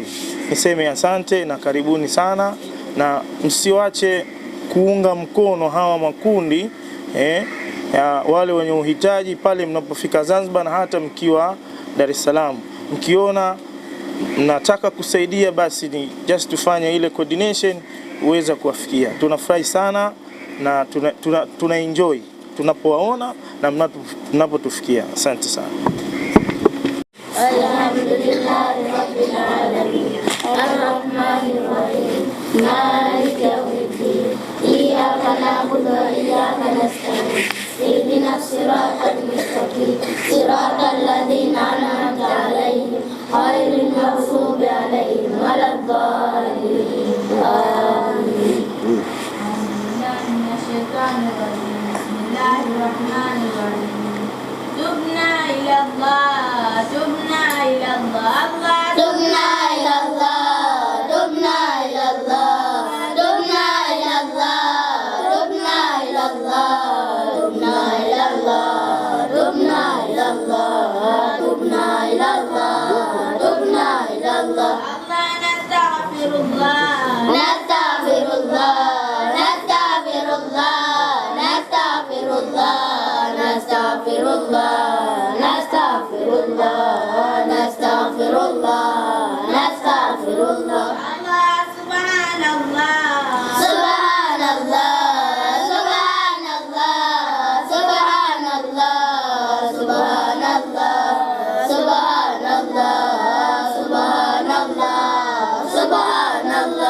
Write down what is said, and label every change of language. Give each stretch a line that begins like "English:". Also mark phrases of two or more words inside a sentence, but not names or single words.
Swahili: Niseme asante na karibuni sana, na msiwache kuunga mkono hawa makundi ya wale wenye uhitaji pale mnapofika Zanzibar, na hata mkiwa Dar es Salaam. Mkiona mnataka kusaidia, basi ni just tufanye ile coordination uweza kuwafikia. Tunafurahi sana na tuna enjoy tunapowaona na mnapotufikia. Asante sana.
Arabic: الحمد لله رب العالمين الرحمن الرحيم مالك يوم الدين إياك نعبد وإياك نستعين اهدنا الصراط المستقيم صراط الذين أنعمت عليهم غير المغضوب عليهم ولا الضالين. Amin. Bismillahirrahmanirrahim. تبنا إلى الله، تبنا إلى الله، تبنا إلى الله، تبنا إلى الله، تبنا إلى الله، تبنا إلى الله، تبنا إلى الله، تبنا إلى الله، تبنا إلى الله، تبنا إلى الله. نستغفر الله، نستغفر الله، نستغفر الله، نستغفر الله، نستغفر الله، نستغفر الله، نستغفر الله، نستغفر الله. سبحان الله، سبحان الله، سبحان الله، سبحان الله، سبحان الله، سبحان الله، سبحان الله، سبحان الله.